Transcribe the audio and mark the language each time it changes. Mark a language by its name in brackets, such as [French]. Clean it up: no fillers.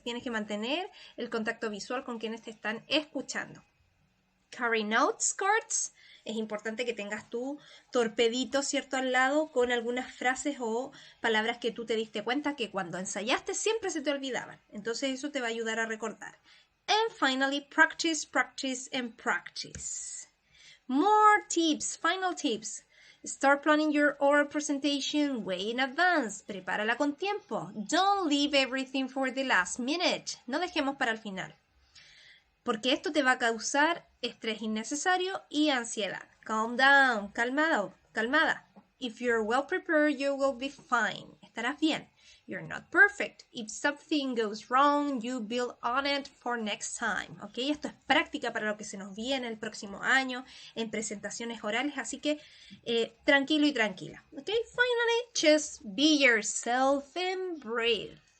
[Spanish] Tienes que mantener el contacto visual con quienes te están escuchando. [English] Carry notes cards. [Spanish] Es importante que tengas tu torpedito, ¿cierto?, al lado con algunas frases o palabras que tú te diste cuenta que cuando ensayaste siempre se te olvidaban. Entonces eso te va a ayudar a recordar. [English] And finally, practice, practice, and practice. More tips, final tips. Start planning your oral presentation way in advance. [Spanish] Prepárala con tiempo. [English] Don't leave everything for the last minute. [Spanish] No dejemos para el final. Porque esto te va a causar estrés innecesario y ansiedad. [English] Calm down, [Spanish] calmado, calmada. [English] If you're well prepared, you will be fine. [Spanish] Estarás bien. [English] You're not perfect. If something goes wrong, you build on it for next time. ¿Ok? [Spanish] Esto es práctica para lo que se nos viene el próximo año en presentaciones orales, así que tranquilo y tranquila. ¿Ok? [English] Finally, just be yourself and breathe.